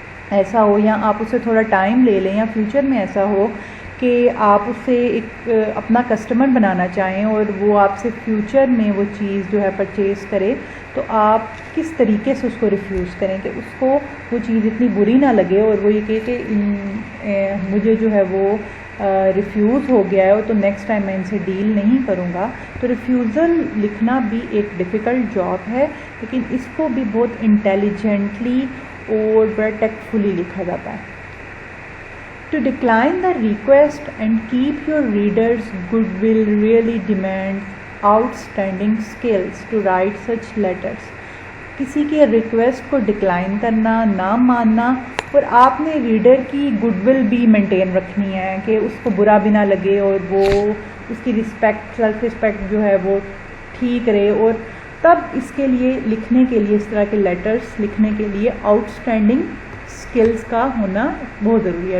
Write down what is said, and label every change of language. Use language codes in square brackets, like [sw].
[ur] ایسا ہو, یا آپ اسے تھوڑا ٹائم لے لیں, یا فیوچر میں ایسا ہو کہ آپ اسے ایک اپنا کسٹمر بنانا چاہیں اور وہ آپ سے فیوچر میں وہ چیز جو ہے پرچیز کرے, تو آپ کس طریقے سے اس کو ریفیوز کریں کہ اس کو وہ چیز اتنی بری نہ لگے اور وہ یہ کہے کہ مجھے جو ہے وہ ریفیوز ہو گیا ہے تو نیکسٹ ٹائم میں ان سے ڈیل نہیں کروں گا. تو ریفیوزل لکھنا بھی ایک ڈیفیکلٹ جاب ہے, لیکن اس کو بھی بہت انٹیلیجنٹلی اور بڑا ٹیکٹفلی لکھا جاتا ہے. [en] To decline the request and keep your readers' goodwill really demands outstanding skills to write such letters. [ur] کسی کے ریکویسٹ کو ڈکلائن کرنا, نہ ماننا, اور آپ نے ریڈر کی گڈ ول بھی مینٹین رکھنی ہے کہ اس کو برا بھی نہ لگے اور وہ اس کی رسپیکٹ, سیلف رسپیکٹ جو ہے وہ ٹھیک رہے. اور تب اس کے لیے لکھنے کے لیے, اس طرح کے لیٹرز لکھنے کے لیے آؤٹ اسٹینڈنگ اسکلز کا ہونا بہت ضروری ہے.